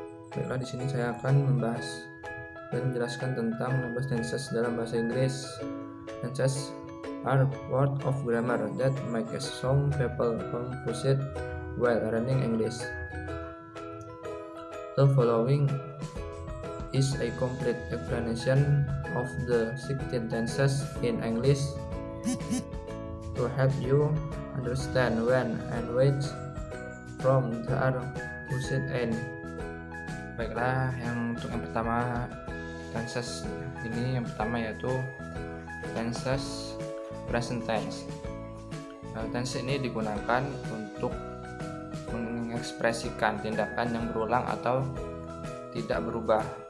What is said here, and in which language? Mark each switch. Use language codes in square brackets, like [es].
[id] Baiklah, di sini saya akan membahas dan menjelaskan tentang 16 tenses dalam bahasa Inggris. [en] Tenses are part of grammar that make some people confused while learning English. The following is a complete explanation of the 16 tenses in English to help you understand when and which from they are used in. [id] Baiklah, untuk yang pertama tenses ini, yang pertama yaitu tenses present tense. Tense ini digunakan untuk mengekspresikan tindakan yang berulang atau tidak berubah.